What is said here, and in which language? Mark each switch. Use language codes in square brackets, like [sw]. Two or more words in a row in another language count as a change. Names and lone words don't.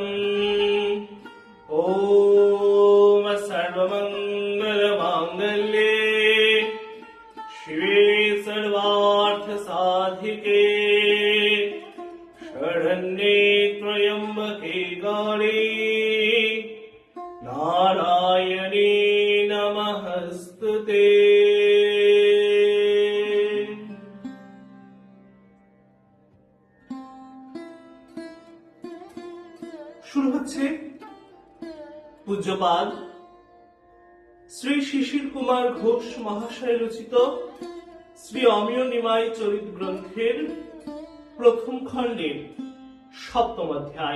[sa] ॐ सर्वमङ्गलमाङ्गल्ये शिवे सर्वार्थसाधिके शरण्ये त्र्यम्बके गौरी नारायणी नमस्तुते। [bn] শুরু হচ্ছে পূজ্যপাদ শ্রী শিশির কুমার ঘোষ মহাশয় রচিত শ্রী অমিয় নিমাই চরিত গ্রন্থের 1ম খণ্ডের 7ম অধ্যায়।